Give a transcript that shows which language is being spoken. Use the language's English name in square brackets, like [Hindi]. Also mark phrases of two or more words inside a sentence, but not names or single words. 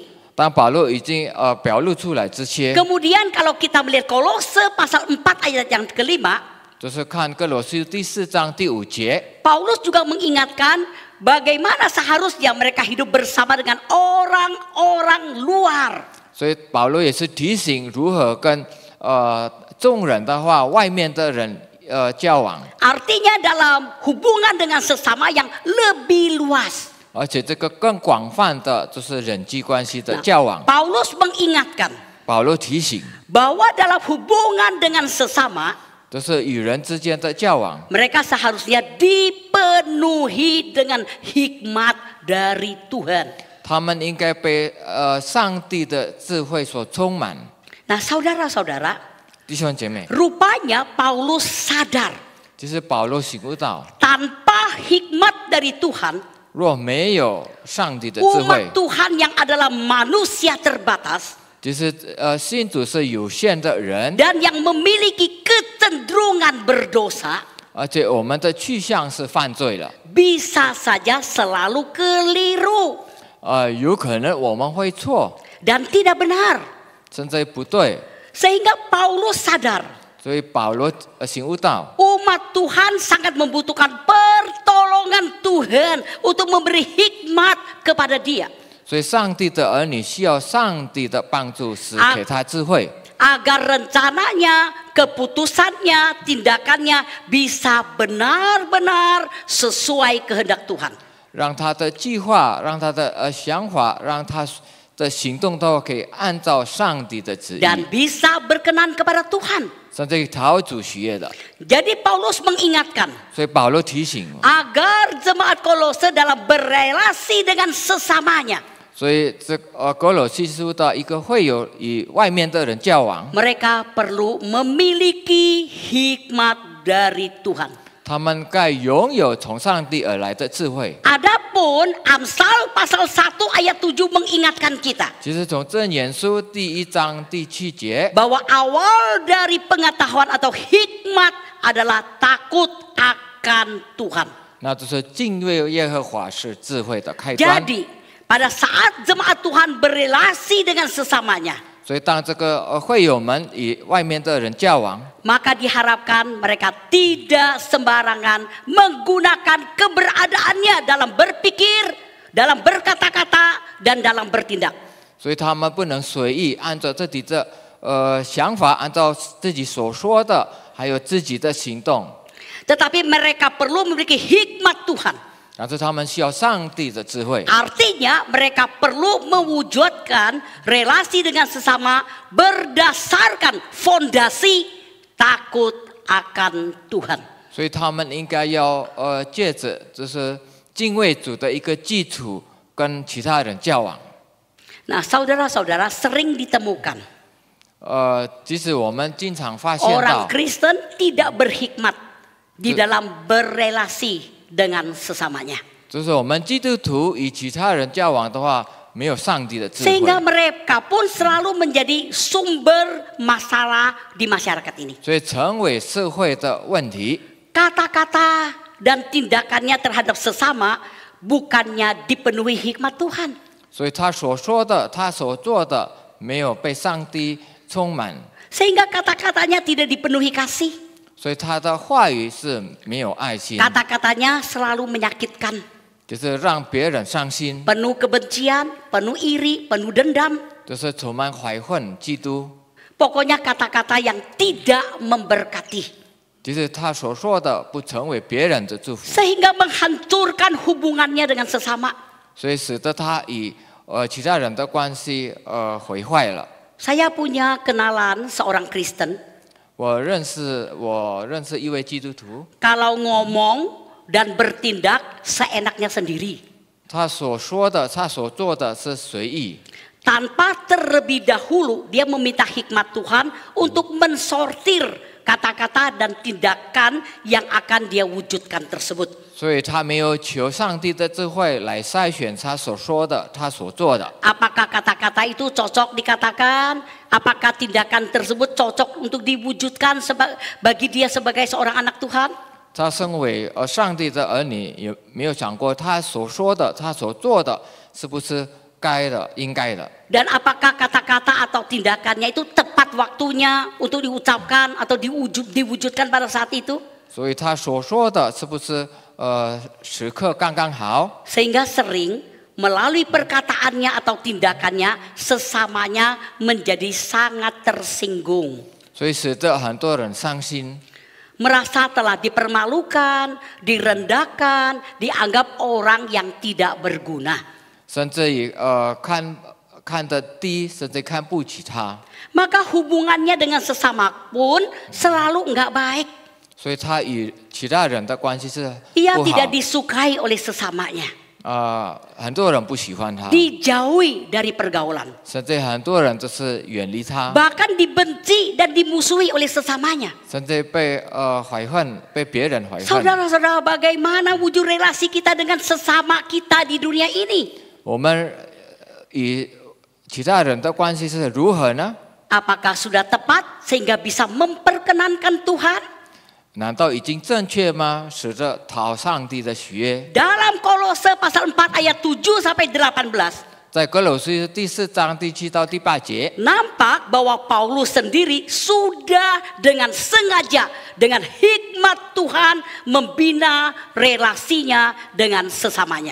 [Chinese] 当保罗已经表露出来这些， [Indonesian] kemudian kalau kita melihat Kolose pasal 4 ayat yang kelima, [Chinese] 就是看哥罗西第4章第5节， [Indonesian] Paulus juga mengingatkan bagaimana seharusnya mereka hidup bersama dengan orang-orang luar. [Chinese] 所以保罗也是提醒如何跟众人的话，外面的人交往， [Indonesian] Artinya dalam hubungan dengan sesama yang lebih luas. [Chinese] 而且这个更广泛的就是人际关系的交往。 [Indonesian] Paulus mengingatkan [Chinese] 保罗提醒， [Indonesian] bahwa dalam hubungan dengan sesama [Chinese] 就是与人之间的交往， [Indonesian] mereka seharusnya dipenuhi dengan hikmat dari Tuhan. [Chinese] 他们应该被上帝的智慧所充满。 [Indonesian] Nah, saudara-saudara, [Chinese] 弟兄姐妹， [Indonesian] rupanya Paulus sadar [Chinese] 就是保罗醒悟到， [Indonesian] tanpa hikmat dari Tuhan, [Chinese] 若没有上帝的智慧 [Indonesian] umat， Tuhan yang adalah manusia terbatas [Chinese] 就是信主是有限的人， [Indonesian] dan yang memiliki kecenderungan berdosa, [Chinese] 而且我们的去向是犯罪了。 [Indonesian] bisa saja selalu keliru [Chinese] 有可能我们会错， [Indonesian] dan tidak benar. [Chinese] 甚至不对。 [Indonesian] Sehingga Paulus sadar [Chinese] 所以保罗醒悟到， [Indonesian] umat Tuhan sangat membutuhkan pertolongan Tuhan untuk memberi hikmat kepada dia. [Chinese] 所以上帝的儿女需要上帝的帮助，是给他智慧， [Indonesian] Agar rencananya, keputusannya, tindakannya bisa benar-benar sesuai kehendak Tuhan. [Chinese] 让他的计划，让他的想法，让他的行动都可以按照上帝的旨意， [Indonesian] Dan bisa berkenan kepada Tuhan. [Chinese] 甚至讨主喜悦的。 [Indonesian] Jadi Paulus mengingatkan [Chinese] 所以保罗提醒， [Indonesian] agar jemaat Kolose dalam berrelasi dengan sesamanya. [Chinese] 所以这哥罗西书的一个会友与外面的人交往， [Indonesian] Mereka perlu memiliki hikmat dari Tuhan. [Chinese] 他们该拥有从上帝而来的智慧。 [Indonesian] Adapun Amsal pasal 1 ayat 7 mengingatkan kita [Chinese] 其实从箴言书第1章第7节， [Indonesian] bahwa awal dari pengetahuan atau hikmat adalah takut akan Tuhan. [Chinese] 那就是敬畏耶和华是智慧的开端。 [Indonesian] Jadi pada saat jemaat Tuhan berrelasi dengan sesamanya, [Chinese] 所以当这个会友们与外面的人交往， [Indonesian] maka diharapkan mereka tidak sembarangan menggunakan keberadaannya dalam berpikir, dalam berkata-kata, dan dalam bertindak. [Chinese] 所以他们不能随意按照自己的想法，按照自己所说的，还有自己的行动。 [Indonesian] Tetapi mereka perlu memiliki hikmat Tuhan. [Chinese] 但是他们需要上帝的智慧， [Indonesian] Artinya mereka perlu mewujudkan relasi dengan sesama berdasarkan fondasi takut akan Tuhan. [Chinese] 所以他们应该要借着就是敬畏主的一个基础，跟其他人交往。 [Indonesian] Nah, saudara-saudara, sering ditemukan [Chinese] 即使我们经常发现 [Indonesian] orang [Chinese] 到， [Indonesian] Kristen tidak berhikmat di dalam berrelasi dengan sesamanya. [Chinese] 就是我们基督徒与其他人交往的话，没有上帝的智慧， [Indonesian] Sehingga mereka pun selalu menjadi sumber masalah di masyarakat ini. [Chinese] 所以成为社会的问题。 [Indonesian] Kata-kata dan tindakannya terhadap sesama bukannya dipenuhi hikmat Tuhan. [Chinese] 所以他所说的，他所做的，没有被上帝充满， [Indonesian] Sehingga kata-katanya tidak dipenuhi kasih. [Chinese] 所以他的话语是没有爱心， [Indonesian] Kata-katanya selalu menyakitkan. [Chinese] 就是让别人伤心， [Indonesian] Penuh kebencian, penuh iri, penuh dendam. [Chinese] 就是充满怀恨、嫉妒。 [Indonesian] Pokoknya kata-kata yang tidak memberkati. [Chinese] 就是他所说的不成为别人的祝福， [Indonesian] Sehingga menghancurkan hubungannya dengan sesama. [Chinese] 所以使得他与其他人的关系毁坏了。 [Indonesian] Saya punya kenalan seorang Kristen. [Chinese] 我认识一位基督徒， [Indonesian] Kalau ngomong dan bertindak seenaknya sendiri. [Chinese] 他所说的、他所做的是随意， [Indonesian] Tanpa terlebih dahulu dia meminta hikmat Tuhan untuk mensortir kata-kata dan tindakan yang akan dia wujudkan tersebut. [Chinese] 所以他没有求上帝的智慧来筛选他所说的、他所做的。 [Indonesian] Apakah kata-kata itu cocok dikatakan? Apakah tindakan tersebut cocok untuk diwujudkan bagi dia sebagai seorang anak Tuhan? [Chinese] 他身为上帝的儿女，有没有想过他所说的、他所做的是不是该的、应该的？ [Indonesian] Dan apakah kata-kata atau tindakannya itu tepat waktunya untuk diucapkan atau diwujudkan pada saat itu? [Chinese] 所以他所说的是不是时刻刚刚好？ [Indonesian] Sehingga sering melalui perkataannya atau tindakannya sesamanya menjadi sangat tersinggung. [Chinese] 所以使得很多人伤心， [Indonesian] Merasa telah dipermalukan, direndahkan, dianggap orang yang tidak berguna. [Chinese] 甚至于看得低，甚至看不起他。 [Indonesian] Maka hubungannya dengan sesama pun selalu enggak baik. [Chinese] 所以他与其他人的关系是 [Indonesian] Ia [Chinese] 不 [Indonesian] tidak [Chinese] 好， [Indonesian] disukai oleh sesamanya. [Chinese] 很多人不喜欢他， [Indonesian] dijauhi dari pergaulan, [Chinese] 甚至很多人就是远离他， [Indonesian] bahkan dibenci dan dimusuhi oleh sesamanya. [Chinese] 甚至被怀恨，被别人怀恨。 [Indonesian] Saudara-saudara, bagaimana wujud relasi kita dengan sesama kita di dunia ini? [Chinese] 我们与其他人的关系是如何呢？ [Indonesian] Apakah sudah tepat sehingga bisa memperkenankan Tuhan? [Chinese] 难道已经正确吗？使得讨上帝的喜悦。 [Indonesian] Dalam Kolose pasal 4 ayat 7 sampai 18, [Chinese] 在哥罗西书第4章第7到第8节， [Indonesian] nampak bahwa Paulus sendiri sudah dengan sengaja, dengan hikmat Tuhan membina relasinya dengan sesamanya.